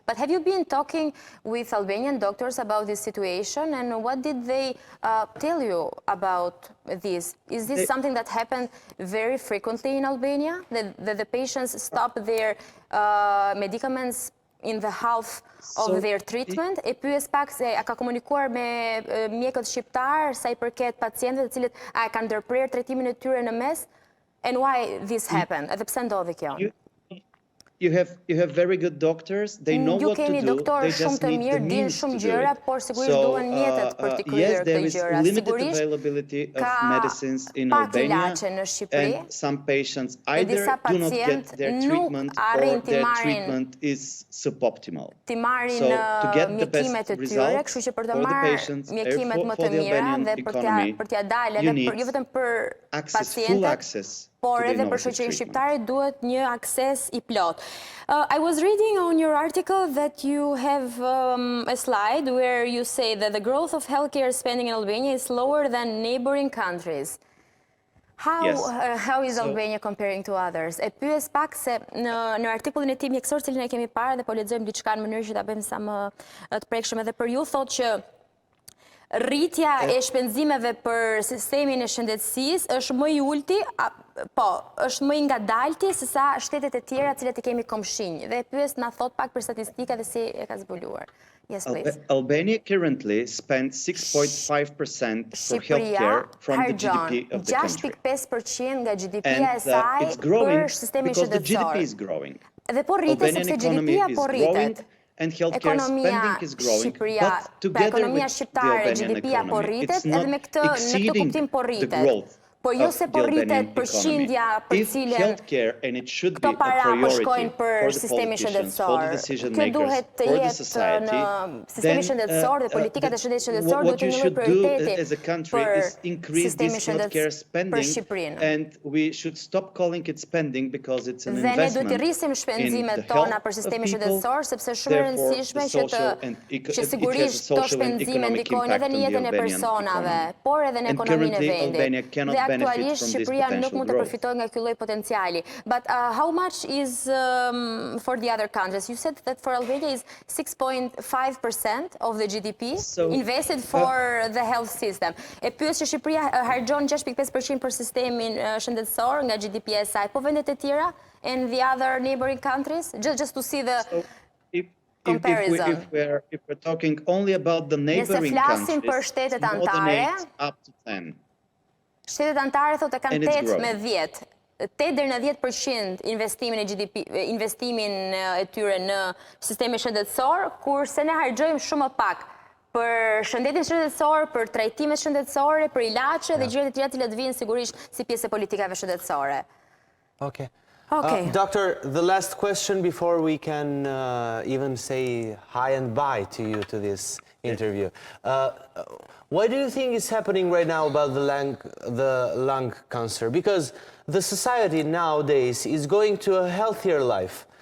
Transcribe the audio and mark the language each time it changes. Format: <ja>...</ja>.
<en>But have you been talking with Albanian doctors about this situation and what did they tell you about this? Is this something that happened very frequently in Albania? That the patients stop their medicaments in the half of their treatment?</en> <sq>E pyes pak se a ka komunikuar me mjekët shqiptar sa I përket pacientëve të cilët a kanë ndërprer trajtimin e tyre në mes?</sq> <en>And why this happened?</en> <sq>Edhe pse ndodhi kjo?</sq> <en>You have very good doctors. They know what to do.</en> <sq>Ju keni doktorë shumë të mirë, din shumë gjëra, por sigurisht duhen mjetet për të kryer këto gjëra. Sigurisht ka pak ilaçe në Shqipëri. Dhe disa pacientë nuk arrin të marrin mjekimet e tyre, kështu që për të marrë mjekimet më të mira dhe për t'ia dalë edhe jo vetëm për pacientët, por edhe për shoqërinë shqiptare duhet një akses I plot.</sq> <en>I was reading on your article that you have a slide where you say that the growth of healthcare spending in Albania is lower than neighboring countries. How is Albania comparing to others?</en> <sq>E pyes pak se në artikullin e tim mjekësor, cilin e kemi parë dhe po lexojmë diçka në mënyrë që ta bëjmë sa më të prekshme dhe për ju thotë që rritja e shpenzimeve për sistemin e shëndetësisë është më I ulti, është më I ngadalti se sa shtetet e tjera të cilat I kemi komshinj. Dhe pyes na thot pak për statistika dhe si e ka zbuluar.</sq> <en>Yes, please. Albania currently spends 6.5% for healthcare from the GDP of the country.</en> <sq>6.5% nga GDP-ja e saj për sistemin shëndetësor. Dhe po rritet sepse GDP-ja po rritet. Ekonomia shqiptare, GDP-ja po rritet, edhe me këtë kuptim po rritet. Po jo se po rritet përqindja për cilën këto para po shkojnë për sistemin shëndetësor. Kjo duhet të jetë në sistemin shëndetësor dhe politikat e shëndetit shëndetësor duhet të një lloj prioriteti për sistemin shëndetësor për Shqipërinë. Dhe ne duhet të rrisim shpenzimet tona për sistemin shëndetësor sepse shumë e rëndësishme që sigurisht këto shpenzime ndikojnë edhe në jetën e personave, por edhe në ekonominë e vendit. Aktualisht Shqipëria nuk mund të përfitojë nga ky lloj potenciali.</sq> <en>But how much is for the other countries? You said that for Albania is 6.5% of the GDP invested for the health system.</en> <sq>E pyes që Shqipëria harxhon 6.5% për sistemin shëndetësor nga GDP-ja e saj. Po vendet e tjera</sq> <en>and the other neighboring countries? Just to see the comparison. If we're talking only about the neighboring countries, more than 8 up to 10.</en> <sq>Shtetet anëtare thotë kanë 8 me 10. 8 deri në 10% investimin e GDP, investimin e tyre në sistemin shëndetësor, kurse ne harxojmë shumë më pak për shëndetin shëndetësor, për trajtimet shëndetësore, për ilaçe dhe gjërat e tjera që vinë sigurisht si pjesë e politikave shëndetësore.</sq> <en>Okay. Doctor, the last question before we can even say hi and bye to you to this interview. What do you think is happening right now about the lung cancer? Because the society nowadays is going to a healthier life.</en>